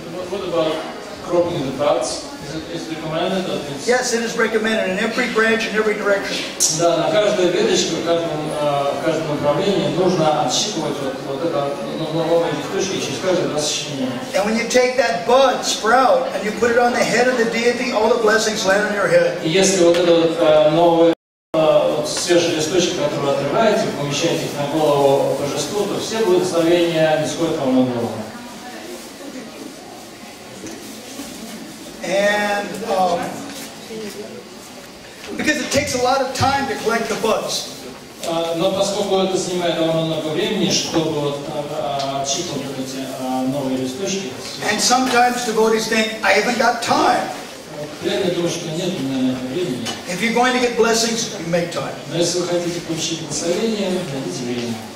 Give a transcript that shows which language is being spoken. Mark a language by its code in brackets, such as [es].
[en] What about cropping the buds? Is it recommended? Yes, it is recommended in every branch in every direction. [ru] Да, на каждой веточке, в каждом направлении нужно отщипывать вот это новые листочки через каждое 2 сочленения. [en] And when you take that bud, sprout, and you put it on the head of the deity, all the blessings land on your head. [ru] И если вот этот новый свежий листочек, который вы отрываете, помещаете их на голову божеству, то все благословения нисходят вам на голову. [en] And because it takes a lot of time to collect the buds. [ru] Но поскольку это занимает довольно много времени, чтобы вот отщипывать эти новые листочки. [en] And sometimes devotees think, I haven't got time. [ru] Преданные думают, что нет у меня на это времени. [en] If you're going to get blessings, you make time. [ru] Но если вы хотите получить благословение, найдите время.